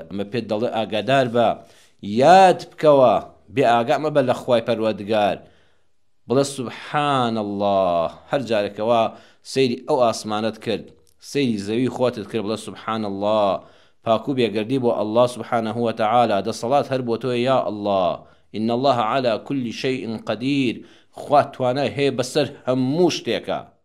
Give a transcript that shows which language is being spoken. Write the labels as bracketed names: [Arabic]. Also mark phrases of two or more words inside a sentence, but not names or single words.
[Central Kurdish] ئەمە پێت دەڵێ ئاگادار بە، یاد بکەوە، بێ ئاگا مەبە لە خوای پەروەردگار، بڵێ [Arabic] سوبحان الله. [Central Kurdish] هەر جارێکەوە سەیری ئەو ئاسمانت کرد، سەیری زەوی خۆتت کرد، بڵێ [Arabic] سوبحان الله، [Central Kurdish] پاکو بێگەردی بۆ [Arabic] الله سبحانه وتعالى، [Central Kurdish] دەسەڵات هەر بۆ تۆ [Arabic] یا الله. إن الله على كل شيء قدير، [Central Kurdish] خوا توانای هەیە بەسەر هەموو شتێکە.